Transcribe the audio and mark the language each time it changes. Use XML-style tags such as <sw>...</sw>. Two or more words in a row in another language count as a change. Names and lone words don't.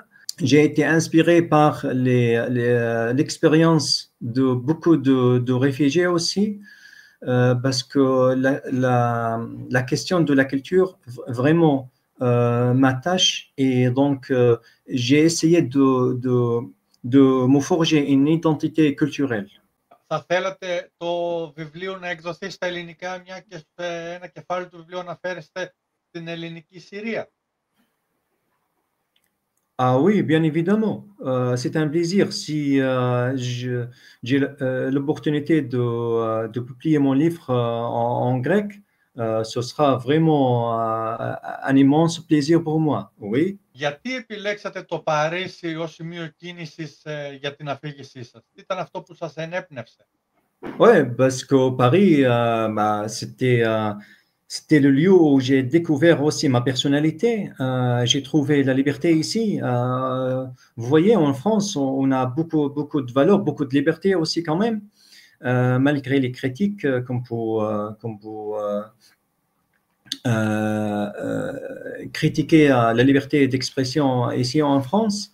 <fr>J'ai été inspiré par l'expérience de beaucoup de réfugiés aussi. Parce que la question de la culture vraiment m'attache et donc j'ai essayé de me forger une identité culturelle.</fr> <el>Θα θέλατε το βιβλίο να εκδοθεί στα ελληνικά, μια και ένα κεφάλαιο του βιβλίου αναφέρεστε στην ελληνική Συρία?</el> <fr>Ah oui, bien évidemment. C'est un plaisir. Si j'ai l'opportunité de publier mon livre en grec, ce sera vraiment un immense plaisir pour moi. Oui.</fr> <el>Γιατί επιλέξατε το Παρίσι ως σημείο κίνησης για την αφήγησή σας? Τι ήταν αυτό που σας ενέπνευσε?</el> <fr>Ouais, parce que Paris, c'était le lieu où j'ai découvert aussi ma personnalité. J'ai trouvé la liberté ici. Vous voyez, en France, on a beaucoup de valeurs, beaucoup de liberté aussi quand même, malgré les critiques, comme vous critiquer la liberté d'expression ici en France.</fr>